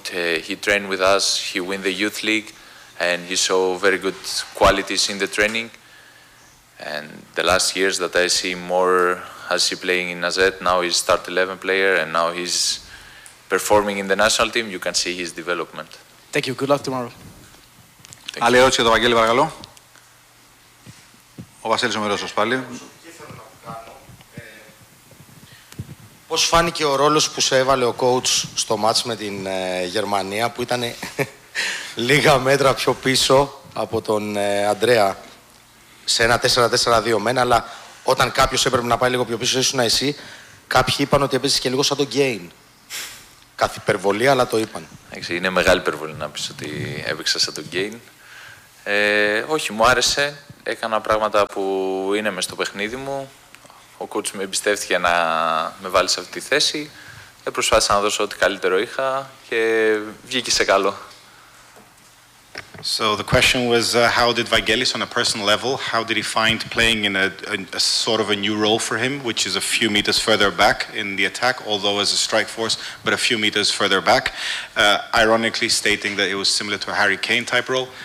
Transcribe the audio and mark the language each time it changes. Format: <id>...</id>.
<en>He trained with us. He won the youth league, and he saw very good qualities in the training. And the last years that I see more as he playing in AZ, now he's start 11 player, and now he's performing in the national team. You can see his development. Thank you. Good luck tomorrow.</en> <el>Άλλη ερώτηση για τον Βαγγέλη, παρακαλώ. Ο Βασίλης ο Μερός, πάλι. Πώς φάνηκε ο ρόλος που σε έβαλε ο coach στο match με την Γερμανία που ήταν λίγα μέτρα πιο πίσω από τον Αντρέα σε ένα 4-4-2 μένα, αλλά όταν κάποιος έπρεπε να πάει λίγο πιο πίσω ήσουν εσύ, κάποιοι είπαν ότι έπαιζες και λίγο σαν τον Γκέιν. Καθ' υπερβολή, αλλά το είπαν. Είναι μεγάλη υπερβολή να πεις ότι έπαιξα σαν τον Γκέιν. Όχι, μου άρεσε. Έκανα πράγματα που είναι μες στο παιχνίδι μου. Ο κόουτς με εμπιστεύτηκε να με βάλει σε αυτή τη θέση. Προσπάθησα να δώσω ό,τι καλύτερο είχα και βγήκε σε καλό.</el> <en>So the question was how did Vangelis on a personal level, how did he find playing in a sort of a new role for him, which is a few meters further back in the attack, although as a strike force, but a few meters further back, ironically stating that it was similar to a Harry Kane type role.</en>